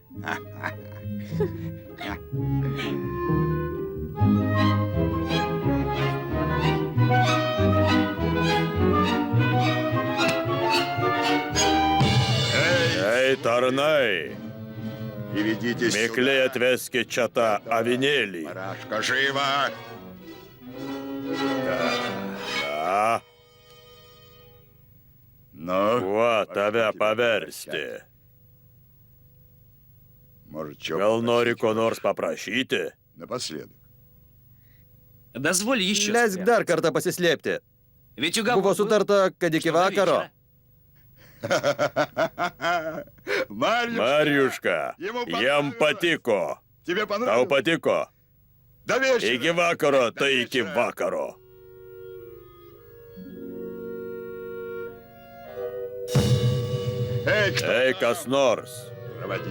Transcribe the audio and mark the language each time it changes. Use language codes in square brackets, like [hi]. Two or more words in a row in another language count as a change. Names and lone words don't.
[lt] Ei, tarnai, mikliai atveskit čia tą avinėlį. [ru] Парашка, живо! Da. Nu, [lt] Kuo tave paversti? Gal nori ko nors paprašyti? [ru] Напоследок. Дозволь еще. [lt] Leisk dar kartą pasislėpti. [ru] Ведь уговор [lt] Buvo [ru] был, [lt] sutarta, kad iki [ru] что до [lt] vakaro. [ru] вечера. [lt] Marijuška, jam patiko. [ru] Тебе [lt] Tau [ru] понравилось? [lt] patiko. [ru] До вечера. [lt] Iki vakaro, tai iki vakaro. [ru] Эй, кто? [lt] Ei, kas nors, [ru] Проводите.